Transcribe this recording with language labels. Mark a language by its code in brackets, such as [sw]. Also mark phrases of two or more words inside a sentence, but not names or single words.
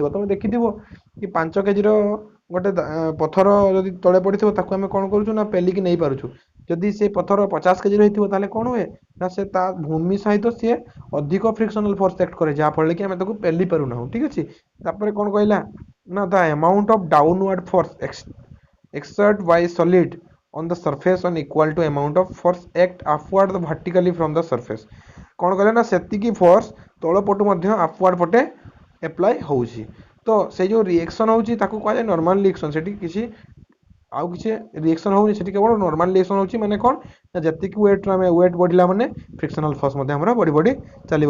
[or] ତୁମେ ଦେଖିଥିବ କି 5 କେଜିର ଗୋଟେ ପଥର ଯଦି ତଳେ ପଡ଼ିଥିବ ତାକୁ ଆମେ କ'ଣ କରୁଛୁ ନା ପେଲିକି ନେଇପାରୁଛୁ। ଯଦି ସେ ପଥର 50 କେଜିର ହେଇଥିବ ତାହେଲେ କ'ଣ ହୁଏ ନା ସେ ତା ଭୂମି ସହିତ ସିଏ ଅଧିକ [en] frictional force act [or] କରେ, ଯାହାଫଳରେ କି ଆମେ ତାକୁ ପେଲି ପାରୁନାହୁଁ। ଠିକ୍ ଅଛି, ତାପରେ କ'ଣ କହିଲା ନା [en] the amount of downward force exert by solid on the surface on equal to amount of force act upward vertically from the surface। [or] କ'ଣ କଲେ ନା ସେତିକି ଫୋର୍ସ ତଳ ପଟୁ ମଧ୍ୟ upward ପଟେ ଆପ୍ଲାଏ ହେଉଛି। ତ ସେଇ ଯେଉଁ ରିଏକ୍ସନ୍ ହେଉଛି ତାକୁ କୁହାଯାଏ [en] normal reaction. [or] ସେଠି କିଛି ଆଉ କିଛି ରିଏକ୍ସନ୍ ହେଉନି, ସେଠି କେବଳ [en] normal reaction [or] ହେଉଛି। ମାନେ କ'ଣ ନା ଯେତିକି ୱେଟ୍ର ଆମେ ୱେଟ୍ ବଢ଼ିଲା ମାନେ [en] frictional force [or] ମଧ୍ୟ ଆମର ବଢ଼ି ବଢ଼ି ଚାଲିବ।